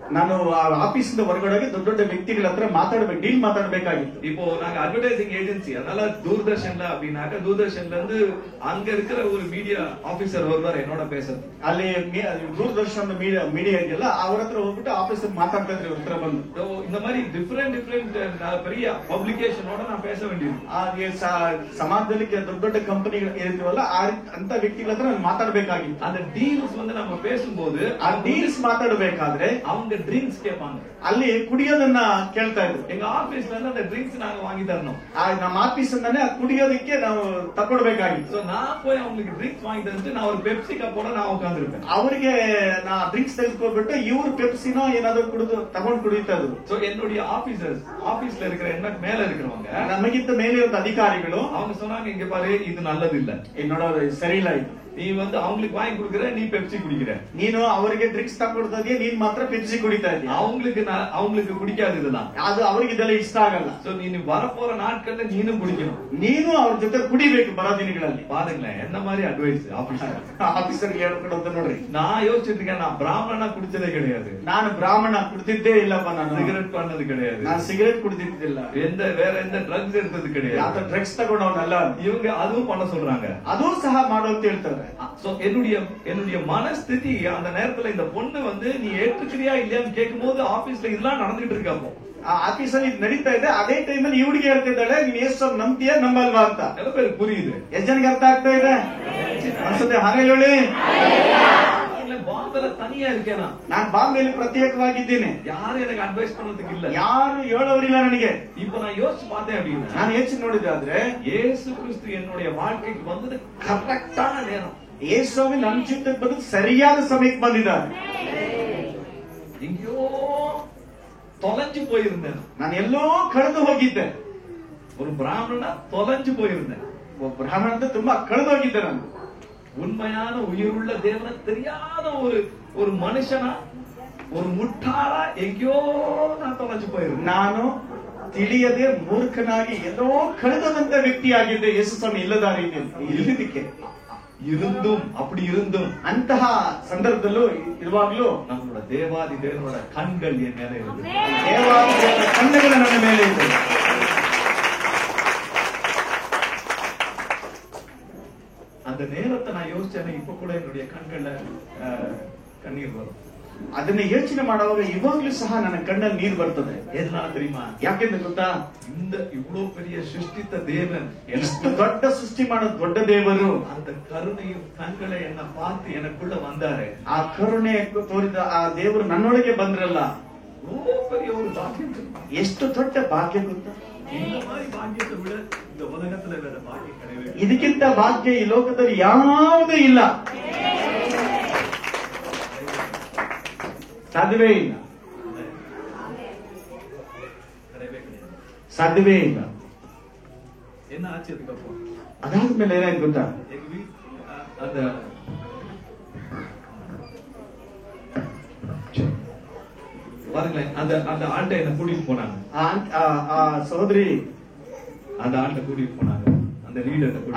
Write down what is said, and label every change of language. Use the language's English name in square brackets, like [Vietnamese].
[Kannada] ನಾನು ಆಫೀಸ್ ಹೊರಗಡೆ ದೊಡ್ಡ ದೊಡ್ಡ ವ್ಯಕ್ತಿಗಳ ಹತ್ರ ಮಾತಾಡ್ಬೇಕು, ಡೀಲ್ ಮಾತಾಡ್ಬೇಕಾಗಿತ್ತು. [Tamil] இப்போ நாங்க அட்வர்டைசிங் ஏஜென்சி, அதனால தூர்தர்ஷன்ல அப்படின்னாக்க தூர்தர்ஷன்ல இருந்து அங்க இருக்கிற ஒரு மீடியா ஆபீசர் வருவார் என்னோட பேசுறது. [Kannada] ಅಲ್ಲಿ ದೂರದರ್ಶನ ಮೀಡಿಯಾ ಇದೆಯಲ್ಲ ಅವ್ರ ಹತ್ರ ಹೋಗ್ಬಿಟ್ಟು ಆಫೀಸ್ ಮಾತಾಡ್ತಾ ಇದ್ರಿ ಹತ್ರ ಬಂದು. [Tamil] இந்த மாதிரி டிஃபரெண்ட் பெரிய பப்ளிகேஷனோட நான் பேச வேண்டியது. [Kannada] ಹಾಗೆ ಸಮಾಜದಲ್ಲಿ ದೊಡ್ಡ ದೊಡ್ಡ ಕಂಪನಿಗಳು ಇರ್ತೀವಲ್ಲ ಅಂತ ವ್ಯಕ್ತಿಗಳ ಹತ್ರ ನಾನು ಮಾತಾಡ್ಬೇಕಾಗಿತ್ತು. [Tamil] அந்த டீல்ஸ் வந்து நம்ம பேசும்போது [Kannada] ಆ ಡೀಲ್ಸ್ ಮಾತಾಡಬೇಕಾದ್ರೆ [Tamil] அவங்க ட்ரிங்க்ஸ் கேட்பாங்க. [Kannada] ಅಲ್ಲಿ ಕುಡಿಯೋದನ್ನ ಕೇಳ್ತಾ ಇದ್ರು. [Tamil] எங்க ಆಫೀಸ್ல இருந்து அந்த ட்ரிங்க்ஸ் நாங்க வாங்கி தரணும். [Kannada] ನಮ್ಮ ಆಫೀಸ್ ಅಂದಾನೆ ಕುಡಿಯೋದಕ್ಕೆ ನಾವು ತಗೊಳ್ಬೇಕಾಗಿತ್ತು. [Tamil] சோ நான் போய் அவங்களுக்கு ட்ரிங்க்ஸ் வாங்கி தந்துட்டு நான் ஒரு பெப்சி ಕಪ್ಪೋட நான் ಉட்கார்ந்திருப்பேன். [Kannada] ಅವರಿಗೆ ನಾ ಡ್ರಿಂಕ್ಸ್ ತೆಗೆದುಕೊಬಿಟ್ಟು ಇವರು ಪೆಪ್ಸಿನೋ ಏನಾದ್ರು ಕುಡಿದು ತಗೊಂಡು ಕುಡಿತಾ ಇದ್ರು. [Tamil] சோ என்னுடைய ஆபீசர்ஸ், ஆபீஸ்ல இருக்கிற என்ன மேல இருக்கிறவங்க, [Kannada] ನಮಗಿಂತ ಮೇಲೆ ಇರುವ ಅಧಿಕಾರಿಗಳು [Tamil] அவங்க சொன்னாங்க, இங்க பாரு இது நல்லது இல்ல, [Kannada] ನೋಡೋದು ಸರಿ ಇಲ್ಲ ಇದು. [Tamil] நீ வந்து அவங்களுக்கு வாங்கி கொடுக்குற, நீ பெப்சி குடிக்கிற. [Kannada] ನೀನು ಅವರಿಗೆ ಡ್ರಿಂಕ್ಸ್ ತಗೊಡ್ತಾ ಇದೀಯ, ನೀನ್ ಮಾತ್ರ ಪೆಪ್ಸಿ ಕುಡಿತಾ ಇದೀಯ. [Tamil] அவங்களுக்கு குடிக்காது இதெல்லாம். [Kannada] ಅದು ಅವರಿಗೆ ಇದೆಲ್ಲ ಇಷ್ಟ ಆಗಲ್ಲ. [Tamil] சோ நீ வரப்போற நாட்கள்ல நீனும் குடிக்கணும். [Kannada] ನೀನು ಅವ್ರ ಜೊತೆ ಕುಡಿಬೇಕು ಬರೋ ದಿನಗಳಲ್ಲಿ. [Tamil] பாருங்களேன் என்ன மாதிரி அட்வைஸ் [Kannada] ಆಫೀಸರ್ ಹೇಳ್ಕೊಂಡು ಅಂತ ನೋಡ್ರಿ. [Tamil] நான் யோசிச்சுட்டு இருக்கேன், நான் பிராமணனா குடிச்சதே கிடையாது. [Kannada] ನಾನು ಬ್ರಾಹ್ಮಣ ಕುಡಿದಿದ್ದೇ ಇಲ್ಲಪ್ಪ. ನಾನು [Tamil] சிகரெட் பண்ணது கிடையாது. [Kannada] ನಾನು ಸಿಗರೇಟ್ ಕುಡಿದಿದ್ದಿಲ್ಲ. [Tamil] வேற எந்த ட்ரಗ್ಸ್ எடுத்தது கிடையாது. [Kannada] ಯಾವ ಡ್ರಗ್ಸ್ ತಗೊಂಡವನಲ್ಲ. [Tamil] இவங்க அதுவும் பண்ண சொல்றாங்க. [Kannada] ಅದೂ ಸಹ ಮಾಡು ಅಂತ ಹೇಳ್ತಾರೆ. [Tamil] சோ என்னுடைய மனஸ்திதி அந்த நேரத்துல, இந்த பொண்ணு வந்து நீ ஏற்றுக்கிறியா இல்லையான்னு கேட்கும் போது ஆபீஸ்ல இதெல்லாம் நடந்துட்டு இருக்காப்போ [Kannada] ಆಫೀಸಲ್ಲಿ ನಡೀತಾ ಇದೆ. ಅದೇ ಟೈಮಲ್ಲಿ ಈ ಹುಡುಗಿ ಹೇಳ್ತಿದ್ದಾಳೆ, ನೀನ್ ಯೇಸು ನಂಬ್ತೀಯ ನಂಬಲ್ವಾ ಅಂತ. [Tamil] ಎಲ್ಲ பேருக்கு புரியுது. [Kannada] ಎಷ್ಟು ಜನಕ್ಕೆ ಅರ್ಥ ಆಗ್ತಾ ಇದೆ ಅನ್ಸುತ್ತೆ? ಹಾಲೆಲೂಯಾ. [Tamil] ಬಾಂಬೆಲ್ಲ தனியா இருக்கேனா, [Kannada] ನಾನು ಬಾಂಬೆಯಲ್ಲಿ ಪ್ರತ್ಯೇಕವಾಗಿದ್ದೇನೆ. [Tamil] யாரும் எனக்கு அட்வைஸ் பண்றதுக்கு இல்ல, [Kannada] ಯಾರು ಹೇಳೋರಿಲ್ಲ ನನಗೆ. [Tamil] இப்ப நான் யோசிச்சு பார்த்தேன் அப்படின்னா, [Kannada] ನಾನು ಯೋಚನೆ ನೋಡಿದಾದ್ರೆ [Tamil] இயேசு கிறிஸ்து என்னுடைய வாழ்க்கைக்கு வந்தது கரெக்டான நேரம். [Kannada] ಯೇಸುವೆ ನನ್ನ ಜೀವಿತಕ್ಕೆ ಬಂದು ಸರಿಯಾದ ಸಮಯಕ್ಕೆ ಬಂದಿದ್ದಾರೆ. [Tamil] எங்கேயோ தொலைஞ்சு போயிருந்தேன், [Kannada] ನಾನು ಎಲ್ಲೋ ಕಳೆದು ಹೋಗಿದ್ದೆ. [Tamil] ஒரு பிராமணனா தொலைஞ்சு போயிருந்தேன். [Kannada] ಒಬ್ಬ ಬ್ರಾಹ್ಮಣ ಅಂತ ತುಂಬಾ ಕಳೆದು ಹೋಗಿದ್ದೆ ನಾನು. [Tamil] உண்மையான உயிருள்ள தேவனை தெரியாத ஒரு மனுஷனா, ஒரு முட்டாளா எங்கேயோ நான் தொலைஞ்சு போயிருந்தேன். [Kannada] ನಾನು ತಿಳಿಯದೆ ಮೂರ್ಖನಾಗಿ ಎಲ್ಲೋ ಕಳೆದಂತ ವ್ಯಕ್ತಿಯಾಗಿದ್ದೆ. ಯೇಸು ಸ್ವಾಮಿ ಇಲ್ಲದ ಇಲ್ಲದಕ್ಕೆ [Tamil] இருந்தும் அப்படி இருந்தும் [Kannada] ಅಂತಹ ಸಂದರ್ಭದಲ್ಲೂ ಇರುವಾಗ್ಲೂ [Tamil] நம்மளோட தேவாதி தேவனோட கண்கள் என் மேல இருக்கு. [Kannada] ದೇವಾದಿ ದೇವರ ಕಣ್ಣುಗಳು ನನ್ನ ಮೇಲೆ ಇದೆ. [Tamil] அந்த நேரத்தை நான் யோசிச்சேன். இப்ப கூட என்னுடைய கண்கள்ல கண்ணீர் வரும். [Kannada] ಅದನ್ನ ಯೋಚನೆ ಮಾಡುವಾಗ ಇವಾಗ್ಲೂ ಸಹ ನನ್ನ ಕಣ್ಣಲ್ಲಿ ನೀರು ಬರ್ತದೆ. [Tamil] எதனால தெரியுமா? [Kannada] ಯಾಕೆಂದ್ರೆ ಗೊತ್ತಾ? [Tamil] இந்த ಇவ்வளவு பெரிய சிருஷ்டித்த தேவன், [Kannada] ಎಷ್ಟು ದೊಡ್ಡ ಸೃಷ್ಟಿ ಮಾಡೋದು ದೊಡ್ಡ ದೇವರು, [Tamil] அந்த கருணையும் கண்களை என்ன பார்த்து எனக்குள்ள வந்தாரு. [Kannada] ಆ ಕರುಣೆ ತೋರಿದ ಆ ದೇವರು ನನ್ನೊಳಗೆ ಬಂದ್ರಲ್ಲ, [Tamil] பெரிய ஒரு பாக்கியம். [Kannada] ಎಷ್ಟು ದೊಡ್ಡ ಭಾಗ್ಯ ಗೊತ್ತಾ? [Tamil] இந்த மாதிரி பாக்கியத்தை விட இந்த உலகத்துல வேற பாக்கியம் கிடையாது. [Kannada] ಇದಕ್ಕಿಂತ ಭಾಗ್ಯ ಈ ಲೋಕದಲ್ಲಿ ಯಾವುದೂ ಇಲ್ಲ, ಸಾಧ್ಯವೇ ಇಲ್ಲ, ಸಾಧ್ಯವೇ ಇಲ್ಲ. [Tamil] என்ன ஆச்சு அதுக்கப்புறம்? [Kannada] ಅದಾದ್ಮೇಲೆ ಏನಾಯ್ತು ಗೊತ್ತಾ? [Tamil] அந்த பாருங்களேன், அந்த ஆண்டை என்ன கூட்டிட்டு போனாங்க. [Kannada] ಆ ಸಹೋದರಿ [Tamil] அந்த ஆண்டை கூட்டிட்டு போனாங்க, அந்த லீடர்